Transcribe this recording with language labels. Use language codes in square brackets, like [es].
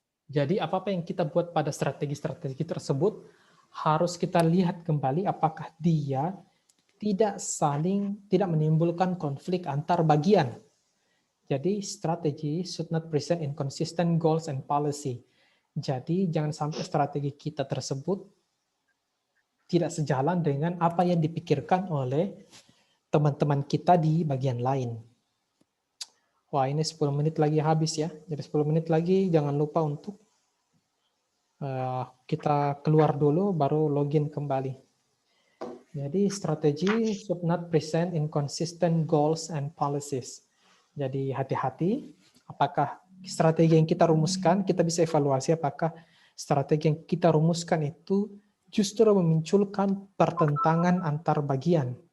[id] Jadi apa-apa yang kita buat pada strategi-strategi tersebut harus kita lihat kembali apakah dia tidak menimbulkan konflik antar bagian. Jadi strategi [en] should not present inconsistent goals and policy. [id] Jadi jangan sampai strategi kita tersebut tidak sejalan dengan apa yang dipikirkan oleh teman-teman kita di bagian lain. Wah, ini 10 menit lagi habis ya. Jadi 10 menit lagi jangan lupa untuk kita keluar dulu baru login kembali. Jadi strategi [en] should not present inconsistent goals and policies. [id] Jadi hati-hati apakah strategi yang kita rumuskan, kita bisa evaluasi apakah strategi yang kita rumuskan itu justru memunculkan pertentangan antar bagian.